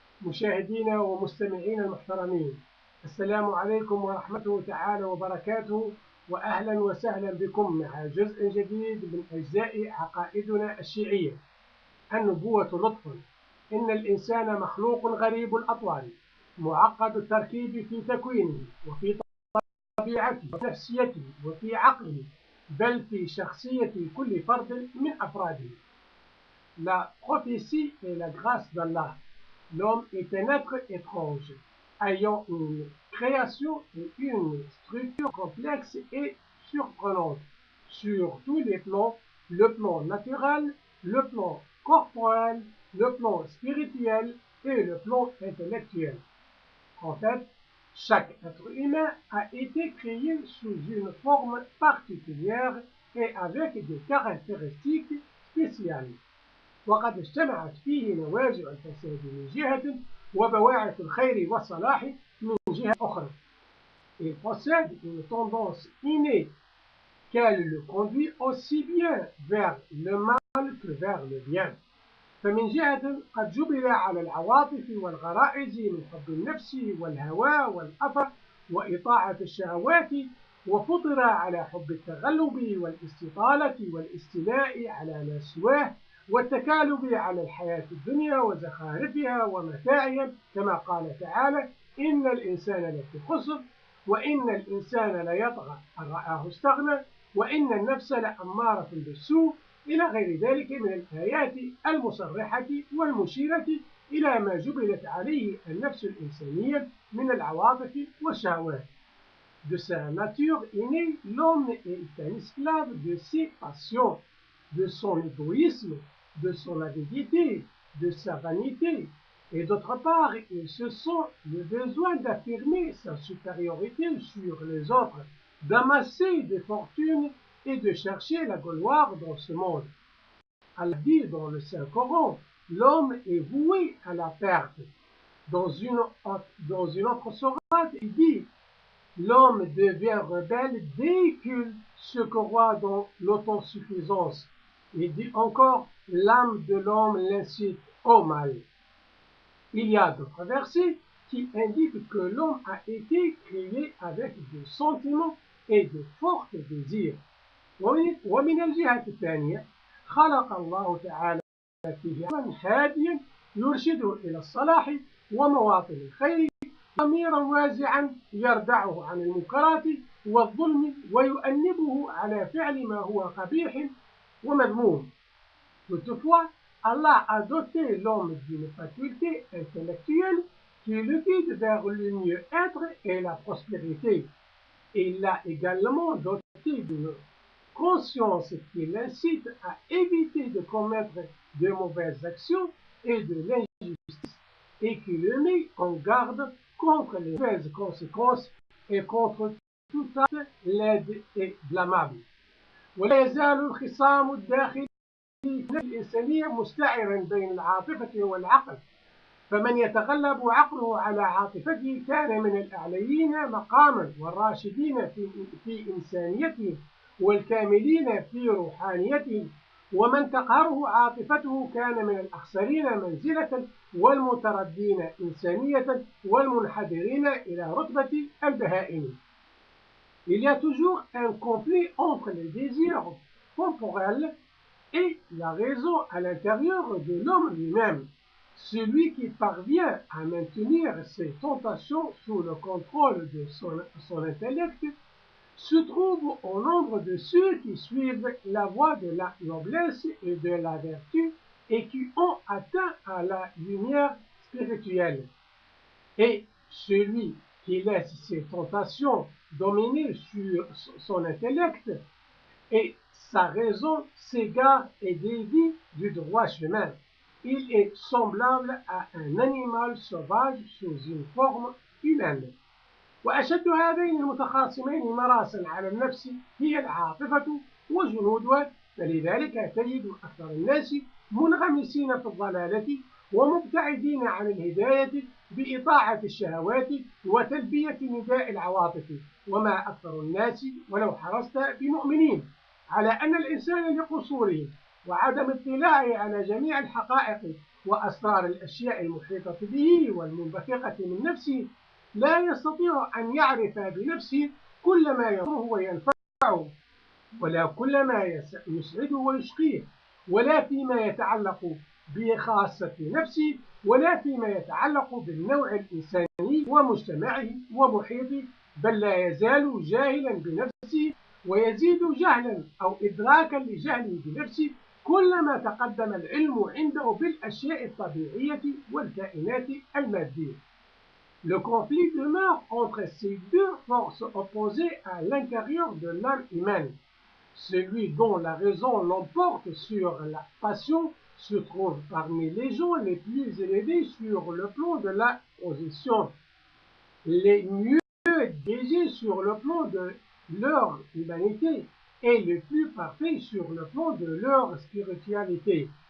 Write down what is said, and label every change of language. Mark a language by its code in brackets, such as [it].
[ar] مشاهدينا ومستمعين المحترمين، السلام عليكم ورحمته تعالى وبركاته، وأهلا وسهلا بكم مع جزء جديد من أجزاء عقائدنا الشيعية. النبوة لطف، إن الإنسان مخلوق غريب الأطوار، معقد التركيب في تكوينه وفي طبيعته وفي نفسيته وفي عقله، بل في شخصية كل فرد من أفراده. [fr] La prophétie et la grâce d'Allah. L'homme est un être étrange, ayant une création et une structure complexe et surprenante sur tous les plans, le plan naturel, le plan corporel, le plan spirituel et le plan intellectuel. En fait, chaque être humain a été créé sous une forme particulière et avec des caractéristiques spéciales. [ar] وقد اجتمعت فيه نوازع الفساد من جهة وبواعث الخير والصلاح من جهة أخرى. [fr] Il possède une tendance innée qu'elle le conduit aussi bien vers le mal que vers le bien. [ar] فمن جهة قد جبل على العواطف والغرائز من حب النفس والهوى والأثر وإطاعة الشهوات، وفطر على حب التغلب والاستطالة والاستيلاء على ما سواه والتكالب على الحياة الدنيا وزخارفها ومتاعها، كما قال تعالى: إن الإنسان لفي خسر وإن الإنسان ليطغى أن رآه استغنى وإن النفس لأمارة بالسوء، إلى غير ذلك من الآيات المصرحة والمشيرة إلى ما جبلت عليه النفس الإنسانية من العواطف والشهوات. [fr] De sa nature innée, l'homme est un esclave de ses passions, de son égoïsme, de son avidité, de sa vanité, et d'autre part, il se sent le besoin d'affirmer sa supériorité sur les autres, d'amasser des fortunes et de chercher la gloire dans ce monde. Allah dit dans le Saint-Coran: l'homme est voué à la perte. Dans une autre sourate, il dit: l'homme devient rebelle dès qu'il se croit dans l'autosuffisance. Il dit encore: l'âme de l'homme l'incite au mal. Il y a d'autres versets qui indiquent que l'homme a été créé avec des sentiments et de forts désirs. [ar] ومن الجهة الثانية خلق الله تعالى فيه هاديا يرشده إلى الصلاح ومواطن الخير، ضميرا وازعا يردعه عن المنكرات والظلم ويؤنبه على فعل ما هو قبيح ومذموم. [fr] Toutefois, Allah a doté l'homme d'une faculté intellectuelle qui le guide vers le mieux-être et la prospérité. Il l'a également doté d'une conscience qui l'incite à éviter de commettre de mauvaises actions et de l'injustice, et qui le met en garde contre les mauvaises conséquences et contre tout acte laid et blâmable. [ar] ولا يزال الخصام الداخلي في النفس الإنسانية مستعرا بين العاطفة والعقل، فمن يتغلب عقله على عاطفته كان من الأعليين مقاما والراشدين في إنسانيته والكاملين في روحانيتهم، ومن تقهره عاطفته كان من الأخسرين منزلة والمتردين إنسانية والمنحدرين إلى رتبة البهائم. [fr] Il y a toujours un conflit entre les désirs temporels et la raison à l'intérieur de l'homme lui-même. Celui qui parvient à maintenir ses tentations sous le contrôle de son intellect se trouve au nombre de ceux qui suivent la voie de la noblesse et de la vertu et qui ont atteint à la lumière spirituelle. Et celui qui laisse ses tentations dominer sur son intellect et sa raison s'égare et dévie du droit chemin. Il est semblable à un animal sauvage sous une forme humaine. [ar] وأشد هذين المتخاصمين مراسا على النفس هي العاطفة وجنودها فلذلك تجد أكثر الناس منغمسين في الضلالة ومبتعدين عن الهداية بإطاعة الشهوات وتلبية نداء العواطف. وما أكثر الناس ولو حرصت بمؤمنين على أن الإنسان لقصوره وعدم اطلاعه على جميع الحقائق وأسرار الأشياء المحيطة به والمنبثقة من نفسه لا يستطيع أن يعرف بنفسه كل ما يضره وينفعه، ولا كل ما يسعده ويشقيه، ولا فيما يتعلق بخاصة نفسه، ولا فيما يتعلق بالنوع الإنساني ومجتمعه ومحيطه، بل لا يزال جاهلا بنفسه ويزيد جهلا أو إدراكا لجهله بنفسه كلما تقدم العلم عنده بالأشياء الطبيعية والكائنات المادية. [fr] Le conflit demeure entre ces deux forces opposées à l'intérieur de l'âme humaine. Celui dont la raison l'emporte sur la passion se trouve parmi les gens les plus élevés sur le plan de la position, les mieux dirigés sur le plan de leur humanité et les plus parfaits sur le plan de leur spiritualité.